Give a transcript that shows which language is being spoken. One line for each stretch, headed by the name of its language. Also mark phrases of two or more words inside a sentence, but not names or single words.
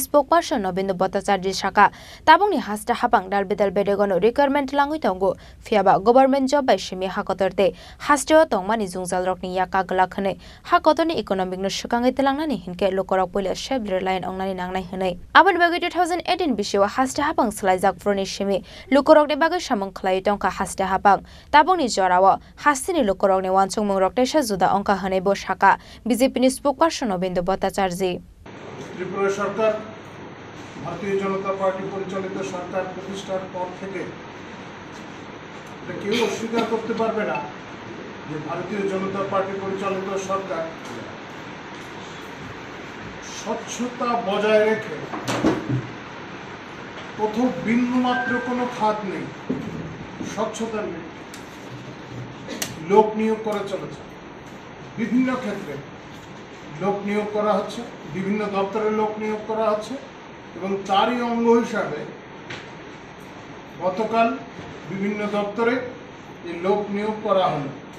Kok Borok: spokesperson Nobindra Bhattacharjee saka tabungni hasta hapang dalbedal bedegono requirement langui tongo fiaba
English: government job
Kok Borok: bai simi hakotorte hasteo tongmani jungjal rokni yaka glakhane hakotoni economic no sukangai telangnani hinke lokorok pole shebler line ongnani nangnai hinai abon bagi 2018 bisio hasta hapang slaijak froni simi lokorokni bagai samung khlai tongka hasta hapang tabungni jorawo hastini lokorokni wansungmung roktesa juda onka hanai bo saka BJP ni spokesperson Nobindra Bhattacharjee
Bangla: ত্রিপুরা সরকার ভারতীয় জনতা পার্টি পরিচালিত সরকার প্রতিষ্ঠার পর থেকে এটা কেউ অস্বীকার করতে পারবে না যে ভারতীয় জনতা পার্টি পরিচালিত সরকার স্বচ্ছতা বজায় রেখে কোথাও বিন্দুমাত্র কোনো খাত নেই স্বচ্ছতা নেই লোক নিয়োগ করে চলেছে বিভিন্ন ক্ষেত্রে লোক নিয়োগ করা হচ্ছে বিভিন্ন দপ্তরে লোক নিয়োগ করা হচ্ছে এবং তারই অঙ্গ হিসাবে গতকাল বিভিন্ন দপ্তরে এই লোক নিয়োগ করা হলো